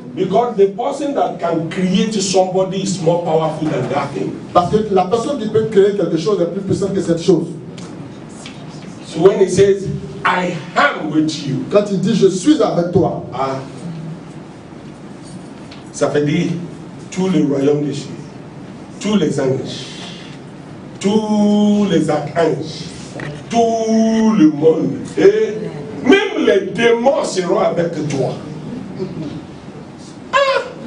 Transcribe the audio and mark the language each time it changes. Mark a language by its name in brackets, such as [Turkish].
[English] Because the person that can create somebody is more powerful than that thing. [French] Parce que la personne qui peut créer quelque chose est plus puissante que cette chose. [English] So when he says, I am with you. [French] Quand il dit je suis avec toi. Ah. Ça veut dire tous les royaumes des cieux, tous les anges, tous les archanges, tout le monde, et même les démons seront avec toi. Ah!